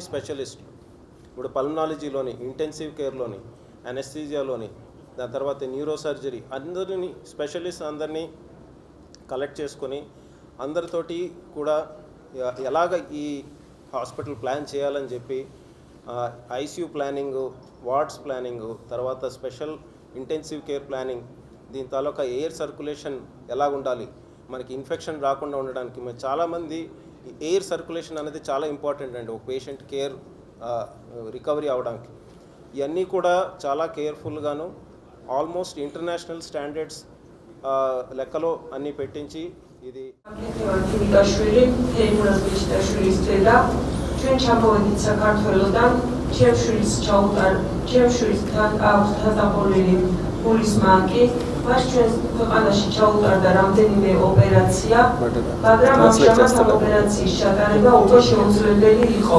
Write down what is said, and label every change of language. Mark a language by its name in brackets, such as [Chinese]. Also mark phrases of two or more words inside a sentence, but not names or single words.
[Telugu] స్పెషలిస్ట్, ఇప్పుడు పల్మనాలజీలోని, [English] intensive care, [Telugu] అనెస్థీజియాలోని, దాని తర్వాత [English] neuro surgery, [Telugu] అందరినీ స్పెషలిస్ట్ అందరినీ కలెక్ట్ చేసుకొని అందరితోటి కూడా ఎలాగ ఈ [English] hospital plan [Telugu] చేయాలని చెప్పి [English] ICU planning, wards planning, [Telugu] తర్వాత [English] special intensive care planning, [Telugu] దీని తాలూకా [English] air circulation [Telugu] ఎలా ఉండాలి, మనకి ఇన్ఫెక్షన్ రాకుండా ఉండడానికి. మరి చాలామంది [English] air circulation [Telugu] అనేది చాలా ఇంపార్టెంట్ అండి ఒక [English] patient care recovery [Telugu] అవడానికి. ఇవన్నీ కూడా చాలా కేర్ఫుల్గాను [English] almost international standards [Telugu] లెక్కలో అన్నీ పెట్టించి ఇది [Georgian] ჩვენ ჩამოვედით საქართველოდან, ჩემშვილისთან აქვს დასაყოლილი გულის მანკი, მას ჩვენს ქვეყანაში ჩაუტარდა რამდენიმე ოპერაცია, მაგრამ ამჟამად ამ ოპერაციის ჩატარება უკვე შეუძლებელი იყო.